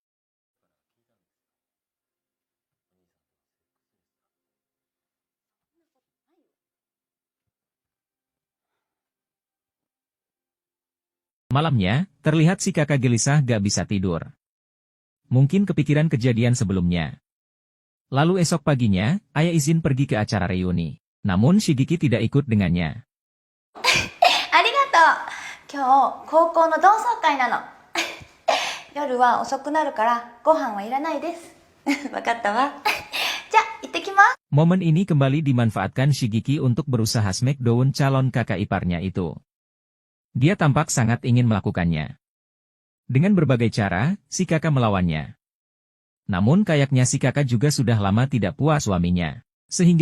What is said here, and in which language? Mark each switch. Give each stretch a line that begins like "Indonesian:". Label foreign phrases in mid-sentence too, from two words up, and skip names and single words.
Indonesian: Malamnya, terlihat si kakak gelisah gak bisa tidur. Mungkin kepikiran kejadian sebelumnya. Lalu esok paginya, Aya izin pergi ke acara reuni. Namun Shigeki tidak ikut dengannya.
Japanese: ありがとう。今日高校の同窓会なの。夜は遅くなるからご飯はいらないです。わかったわ。じゃあ行ってきます。
Indonesian: Momen ini kembali dimanfaatkan Shigeki untuk berusaha smackdown calon kakak iparnya itu. Dia tampak sangat ingin melakukannya. Dengan berbagai cara, si kakak melawannya. Namun kayaknya si kakak juga sudah lama tidak puas suaminya.